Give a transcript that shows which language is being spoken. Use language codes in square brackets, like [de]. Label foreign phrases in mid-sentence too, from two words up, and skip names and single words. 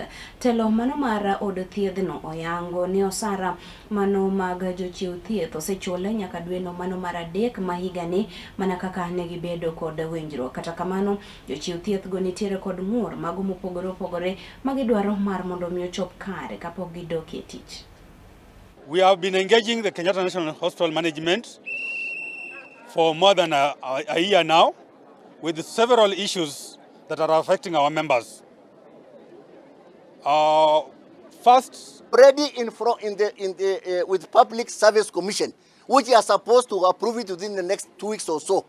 [luo] Telo mano mar od thieth no oyango ni osara mano mag jochiw thieth osechule nyaka dweno mano mar 3 ma higani mana kaka ne gibedo kod winjruok. Kata kamano jochiw thieth go nitiere kod ng'ur mago mopogore opogore magidwaro mar mondo mi ochop kare kapok gidok e tich. [en] We have been engaging the Kenyatta National Hospital management for more than a year now with several issues that are affecting our members. First, already with Public Service Commission, which are supposed to approve it within the next 2 weeks or so.